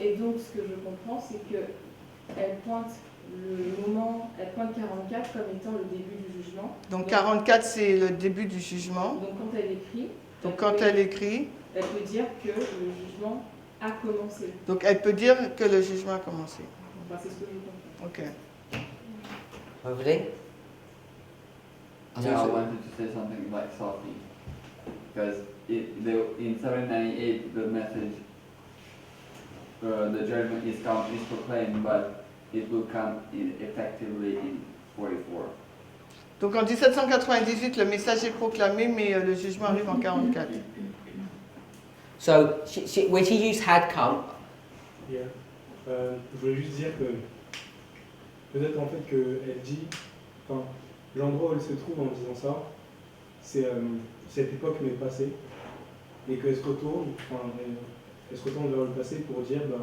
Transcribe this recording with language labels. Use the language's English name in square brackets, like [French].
[French] Et donc, ce que je comprends, c'est qu'elle pointe elle pointe 44 comme étant le début du jugement. Donc 44, c'est le début du jugement. Donc, quand elle écrit, Donc quand elle écrit, elle peut dire que le jugement a commencé. donc elle peut dire que le jugement a commencé. Enfin, c'est ce que je comprends. Ok. [English] Everybody? Yeah, I wanted to say something like Sophie, because in 798 the message, the judgment is proclaimed, but it will come effectively in 44. [French] Donc en 1798, le message est proclamé, mais le jugement arrive en 44. [English] So when she used had come, Yeah. [French] Je voulais juste dire que peut-être en fait qu'elle dit, enfin, l'endroit où elle se trouve en disant ça, c'est cette époque mais passée, et qu'elle se retourne, enfin, elle se retourne vers le passé pour dire,